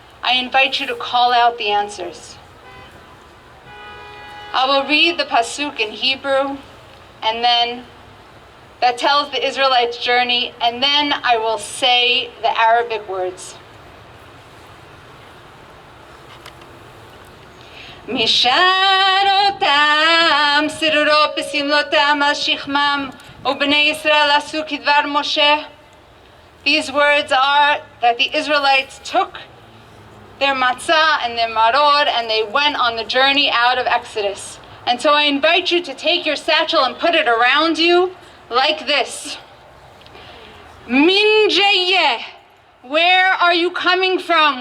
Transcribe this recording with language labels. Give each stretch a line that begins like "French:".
English: I invite you to call out the answers. I will read the pasuk in Hebrew, and then that tells the Israelites' journey, and then I will say the Arabic words.
Hebrew: משארותם סרורות בסמלותם על שכמם ובני ישראל עשו כדבר משה.
English: These words are that the Israelites took their matzah and their maror and they went on the journey out of Exodus. And so I invite you to take your satchel and put it around you like this.
Arabic: Min jayeh.
English: Where are you coming from?